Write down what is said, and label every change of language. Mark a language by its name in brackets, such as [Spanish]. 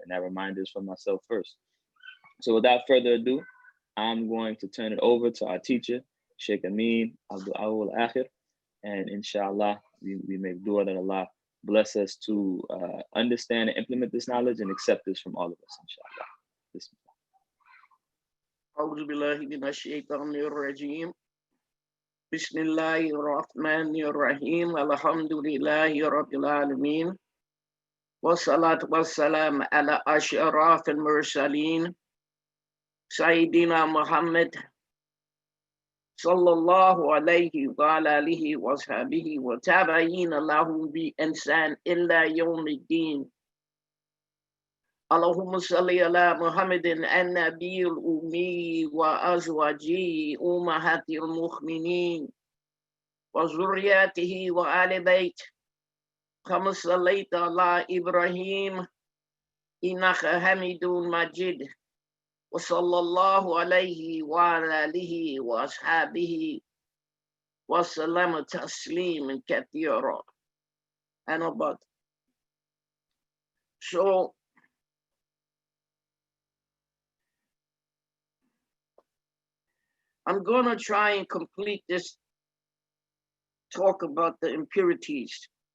[English] And that reminder is for myself first. So without further ado, I'm going to turn it over to our teacher, Shaykh Ameen Abdul Awwal Akhir, and inshallah, we make dua that Allah bless us to understand and implement this knowledge and accept this from all of us, inshallah. [Arabic] أعوذ بالله من الشيطان الرجيم بسم الله الرحمن الرحيم الحمد لله رب العالمين والصلاة والسلام على أشرف المرسلين سيدنا محمد صلى الله عليه وعلى آله وصحبه وتابعين له بإحسان إلى يوم الدين اللهم صل على محمد النبي الأمي وأزواجه أمهات المؤمنين وذرياته وآل بيت كما صليت على إبراهيم إنك حميد مجيد وصلى الله عليه وعلى آله وأصحابه وسلم تسليما كثيرا. [English] And about so I'm going to try and complete this talk about the impurities.